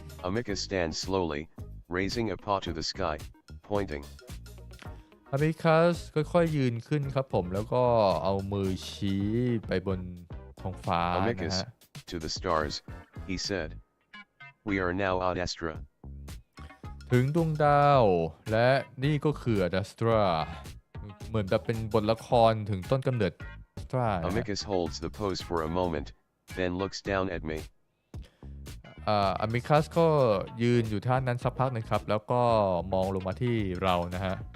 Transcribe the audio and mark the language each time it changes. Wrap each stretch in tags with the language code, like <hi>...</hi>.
<en>Amicus stands slowly, raising a paw to the sky, pointing.</en> <th>Amicus ค่อยๆยืนขึ้นครับผมแล้วก็เอามือชี้ไปบนท้องฟ้านะ</th> <en>Amicus,</en> <th>ฮะ</th> <en>to the stars, he said. We are now ad astra.</en> <th>ถึงดวงดาวและนี่ก็คือ ad astra เหมือนแบบเป็นบทละครถึงต้นกำเนิด astra</th> <en>Amicus holds the pose for a moment, then looks down at me.</en> <th>Amicus ก็ยืนอยู่ท่านั้นสักพักหนึ่งครับแล้วก็มองลงมาที่เรานะฮะ</th>